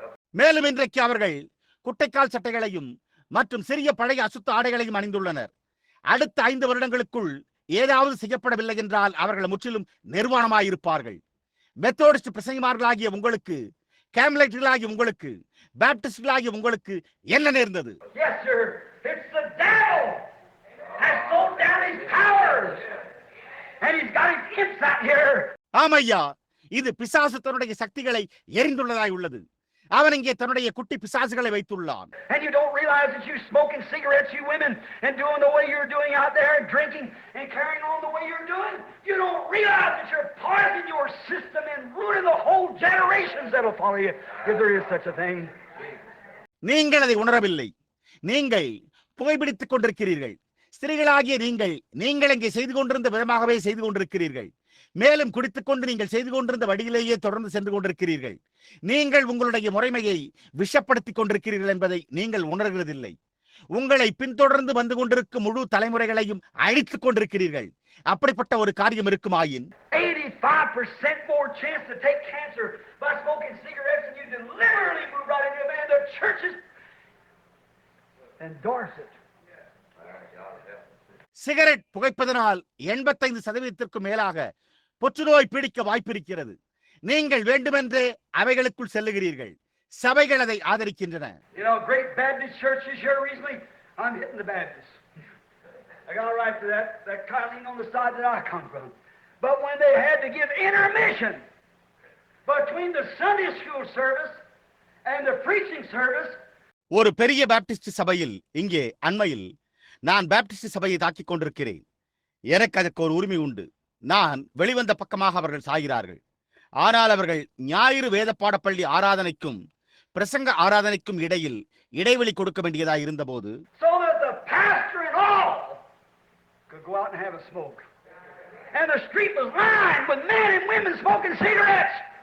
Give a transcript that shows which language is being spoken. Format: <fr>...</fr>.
<ta>மேலும் இன்றைக்கு அவர்கள் குட்டைக்கால் சட்டைகளையும் மற்றும் சிறிய பழைய அசுத்த ஆடைகளையும் அணிந்துள்ளனர். அடுத்த 5 வருடங்களுக்குள் ஏதாவது செய்யப்படவில்லை என்றால் அவர்கள் முற்றிலும் நிர்வாணமாயிருப்பார்கள். மெத்தோடிஸ்ட் பிரசங்கிமார்களாகிய உங்களுக்கு, கேம்லைட்டுகளாகிய உங்களுக்கு, பாப்டிஸ்டுகளாகிய உங்களுக்கு என்ன நேர்ந்தது?</ta> <en>Yes, sir. It's the devil has thrown down his powers. And he's got his imps out here.</en> <ta>ஆமையா, இது பிசாசு தன்னுடைய சக்திகளை எரிந்துள்ளதாய் உள்ளது. அவன் இங்கே தன்னுடைய குட்டி பிசாசுகளை வைத்துள்ளான்.</ta> <en>And you don't realize that you're smoking cigarettes, you women, and doing the way you're doing out there and drinking and carrying on the way you're doing. You don't realize that you're poisoning your system and ruining the whole generations that'll follow you, if there is such a thing.</en> <ta>நீங்கள் அதை உணரவில்லை. நீங்கள் புகைப்பிடித்துக் கொண்டிருக்கிறீர்கள். ஸ்திரீகளாகிய நீங்கள் இங்கே செய்து கொண்டிருந்த விதமாகவே செய்து கொண்டிருக்கிறீர்கள். மேலும் குடித்துக்கொண்டு நீங்கள் செய்து கொண்டிருந்த வழியிலேயே தொடர்ந்து சென்று கொண்டிருக்கிறீர்கள். நீங்கள் உங்களுடைய முறைமையை விஷப்படுத்திக் கொண்டிருக்கிறீர்கள் என்பதை நீங்கள் உணர்கிறதில்லை. உங்களை பின்தொடர்ந்து வந்து கொண்டிருக்கும் முழு தலைமுறைகளையும் அழித்துக் கொண்டிருக்கிறீர்கள். அப்படிப்பட்ட ஒரு காரியம் இருக்குமாயின்</ta> <en>85% more chance to take cancer by smoking cigarettes, and you deliberately move right into a man. The churches endorse it.</en> <ta>Cigarette புகைப்பதனால் 85% மேலாக புற்றுநோய் பிடிக்க வாய்ப்பிருக்கிறது. நீங்கள் வேண்டுமென்றே அவைகளுக்குள் செல்லுகிறீர்கள். சபைகள் அதை ஆதரிக்கின்றன.</ta> <en>You know, great Baptist churches here recently. I'm hitting the Baptists. I got a right to that colony on the side that I come from. But when they had to give intermission between the Sunday school service and the preaching service.</en> <ta>ஒரு பெரிய Baptist சபையில் இங்கே அண்மையில் நான் Baptist சபையை தாக்கிக் கொண்டிருக்கிறேன். எனக்கு அதற்கு ஒரு உரிமை உண்டு. நான் வெளிவந்த பக்கமாக அவர்கள் சாகிறார்கள். ஆனால் அவர்கள் ஞாயிறு வேத பாடப்பள்ளி ஆராதனைக்கும் பிரசங்க ஆராதனைக்கும் இடையில் இடைவெளி கொடுக்க வேண்டியதாக இருந்தபோது</ta> <en>So that the pastor and all could go out and have a smoke. And the street was lined with men and women smoking cigarettes.</en>